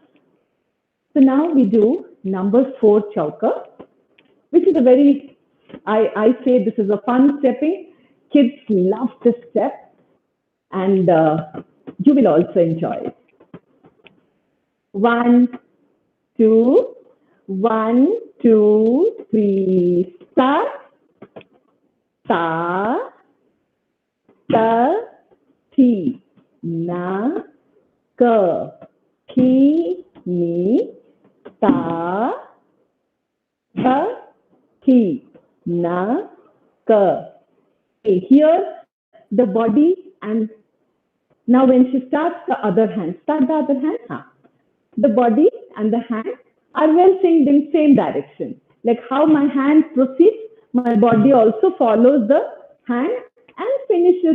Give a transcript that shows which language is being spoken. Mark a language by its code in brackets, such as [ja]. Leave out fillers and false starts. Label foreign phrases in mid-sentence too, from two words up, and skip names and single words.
[en] So now we do number 4 chauka, which is a very, I say this is a fun stepping. Kids love this step and you will also enjoy it. 1, 2, 1, 2, 3, start. Ta, ta, ti, na, ka, ki, ni, ta, tha, thi, na, ka. Okay, here the body, and now when she starts the other hand, start the other hand. The body and the hand are well synced in same direction. Like how my hand proceeds, my body also follows the hand and finishes.